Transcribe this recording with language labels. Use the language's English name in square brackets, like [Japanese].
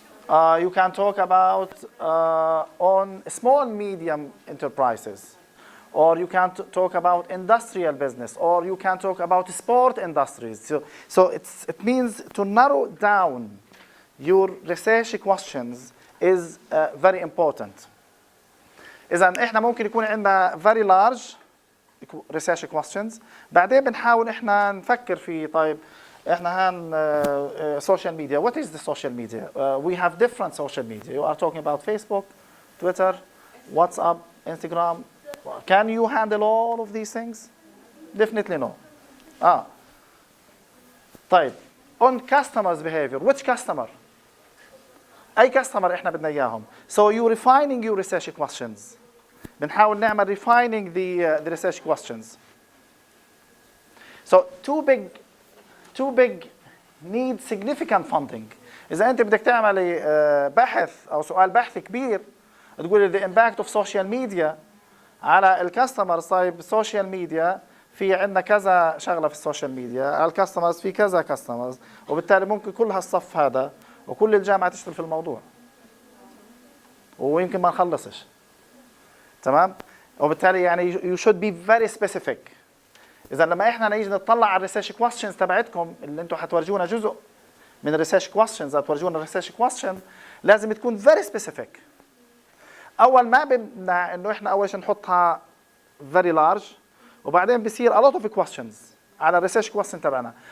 [English] You can talk about on small, medium enterprises, or you can talk about industrial business, or you can talk about sport industries. So it means to narrow down your research questions is very important. [Arabic] إذا إحنا ممكن يكون عندنا [English] very large research questions. [Arabic] بعدين بنحاول إحنا نفكر في طيب إحنا هان social media. [English] What is the social media? We have different social media. You are talking about Facebook, Twitter, WhatsApp, Instagram. Can you handle all of these things? Definitely no. طيب on customers behavior. Which customer? [Arabic] أي customer إحنا بدنا إياهم. [English] So you refining your research questions. [Arabic] بنحاول نعمل [English] refining the research questions. So too big need significant funding. [Arabic] إذا أنت بدك تعملي بحث أو سؤال بحث كبير تقولي [English] the impact of social media [Arabic] على الكاستمرز. طيب السوشيال ميديا في عندنا كذا شغله في السوشيال ميديا، على الكاستمرز في كذا كاستمرز، وبالتالي ممكن كل هالصف هذا وكل الجامعه تشتغل في الموضوع ويمكن ما نخلصش. تمام؟ وبالتالي يعني [English] you should be very specific. [Arabic] اذا لما احنا نيجي نطلع على الريسيرش كويستشنز تبعتكم اللي انتم حتورجونا جزء من الريسيرش كويستشنز، هتورجونا الريسيرش كويستشن لازم تكون [English] very specific. [Arabic] اول ما بدنا انه احنا اول شيء نحطها [English] very large، [Arabic] وبعدين بصير [English] a lot of questions [Arabic] على الريسيرش كويستشن تبعنا.